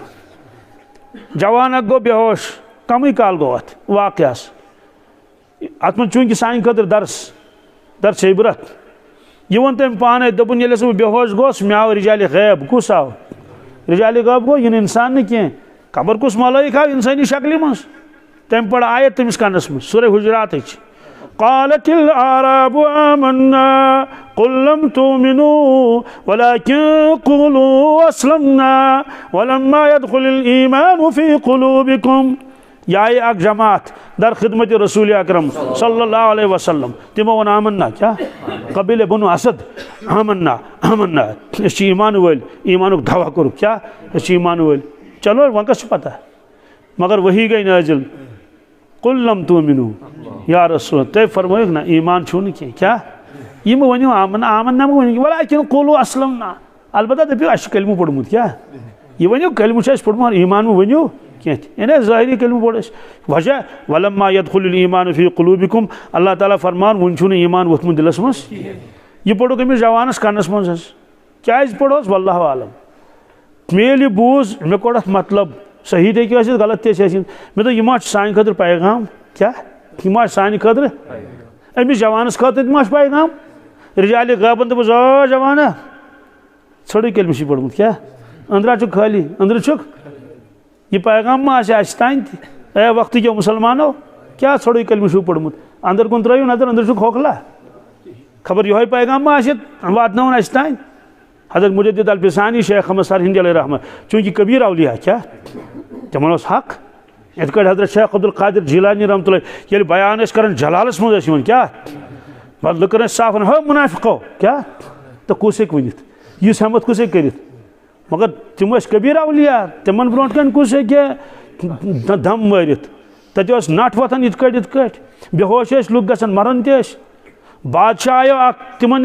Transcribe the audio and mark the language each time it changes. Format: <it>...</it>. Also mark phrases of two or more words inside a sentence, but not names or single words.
<ks>چھُ جوان اکھ گوٚو بے ہوش کمٕے کال گوٚو اتھ واقعس اتھ منٛز چوٗنٛکہِ سانہِ خٲطرٕ درس عبرت یہ ووٚن تٔمۍ پانے دوٚپُن ییٚلہِ ہسا بہٕ بے ہوش گوس مےٚ آو رجالِ غیب کُس آو رجالِ غیب گوٚو یہِ نہٕ انسان نہٕ کینٛہہ خبر کُس ملٲیِک آو انسٲنی شکلہِ منٛز تمہِ پڑ آیت تٔمِس کنس منٛز سورہ حجراتٕچ قالت</ks> <ar>الاعراب آمنا قل لم تؤمنوا ولكن قولوا اسلمنا ولما يدخل الايمان في قلوبكم</ar> <ks>یہ آئی اکھ جماعت در خدمت رسول اکرم</ks> <ar>صلی اللہ علیہ وسلم</ar> <ks>تمو ون آمنا کیا قبیلہ بنو اسد آمنا أسۍ چھِ ایمان وٲلۍ ایمانُک دعوا کوٚرُکھ کیا أسۍ چھِ ایمان وٲلۍ چلو وۄنۍ کس چھُ پتہ مگر وحی گئی نازل</ks> <ar>قل لم تؤمنوا</ar> <ks>یا رسول تُہۍ فرمٲیِکھ نہ ایمان چھُو نہٕ کینٛہہ کیٛاہ یہِ مہٕ ؤنِو آمنا مہٕ ؤنِو</ks> <ar>ولكن قولوا اسلمنا</ar> <ks>البتہ دٔپِو اَسہِ چھُ کلمہٕ پوٚرمُت کیٛاہ یہِ ؤنِو کلمہٕ چھُ اَسہِ پوٚرمُت ایمان مہٕ ؤنِو کینٛہہ تہِ یعنی ظٲہری کلمہٕ پوٚر اَسہِ وجہ</ks> <ar>ولما يدخل الايمان في قلوبكم</ar> <ks>اللہ تعالیٰ فرمان وُنہِ چھُنہٕ ایمان ووٚتھمُت دِلس منٛز یہِ پوٚرُکھ أمِس جوانس کنس منٛز حظ کیٛازِ پوٚرہوس</ks> <ar>واللہ عالم</ar> <ks>مےٚ ییٚلہِ یہِ بوٗز مےٚ کوٚر اتھ مطلب صحیح تہِ ہیٚکہِ ٲسِتھ غلط تہِ ہیٚکہِ ٲسِتھ مےٚ دوٚپ یہِ ما چھُ سانہِ خٲطرٕ پیغام کیٛاہ یہِ ما چھُ سانہِ خٲطرٕ أمِس جوانس خٲطرٕ تہِ ما چھُ پیغام رجالِ غٲبن دوٚپُس آ جوانا ژھٔرٕے کلمہٕ چھُے پوٚرمُت کیٛاہ أنٛدرا چھُکھ خٲلی أنٛدرٕ چھُکھ یہ پیغام ما آسہِ اَسہِ تانۍ تہِ اے وقتٕکیو مُسلمانو کیٛاہ ژھٔرٕے کلمہٕ چھُو پوٚرمُت انٛدر کُن ترٲیِو نظر أنٛدرٕ چھُکھ ہوکھلا خبر یِہوے پیغام ما آسہِ واتناوُن اَسہِ تانۍ حضرت مجدد الفسانی شیخ احمد سرہندی علیہ رحمت چوٗنٛکہِ کبیٖر اولیاء کیٛاہ تِمن اوس حق یِتھ کٲٹھۍ حضرت شیخ عبدالقادر جیلانی</ks> <ar>رحمتہ اللہ</ar> <ks>ییٚلہِ بیان ٲسۍ کران جلالس منٛز ٲسۍ یِوان کیٛاہ بس لُکن ٲسۍ صاف ونان ہو مُنافِقو کیٛاہ تہٕ کُس ہیٚکہِ ؤنِتھ یِژھ ہٮ۪مت کُس ہیٚکہِ کٔرِتھ مگر تِم ٲسۍ کبیٖر اولیاء تِمن برونٛٹھ کَنۍ کُس ہیٚکہِ دم مٲرِتھ تتہِ اوس نٹھ وۄتھان یِتھ کٲٹھۍ بے ہوش ٲسۍ لُکھ گژھان مران تہِ ٲسۍ بادشاہ آیو اکھ تِمن</ks>